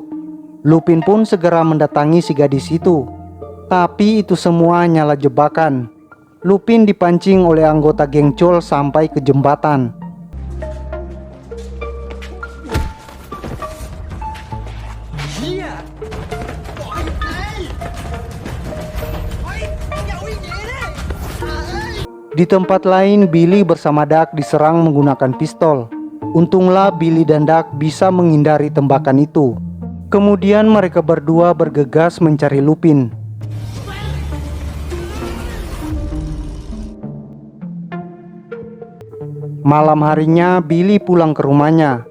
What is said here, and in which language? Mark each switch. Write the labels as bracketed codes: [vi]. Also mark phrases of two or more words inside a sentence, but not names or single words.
[id] Lupin pun segera mendatangi si gadis itu. Tapi itu semua hanyalah jebakan. Lupin dipancing oleh anggota geng Chol sampai ke jembatan. [th] เฮียบอกให้ตายเฮ้ยอย่าวิ่งหนีดิ [id] Di tempat lain, Billy bersama Duck diserang menggunakan pistol. Untunglah Billy dan Duck bisa menghindari tembakan itu. Kemudian mereka berdua bergegas mencari Lupin. Malam harinya, Billy pulang ke rumahnya.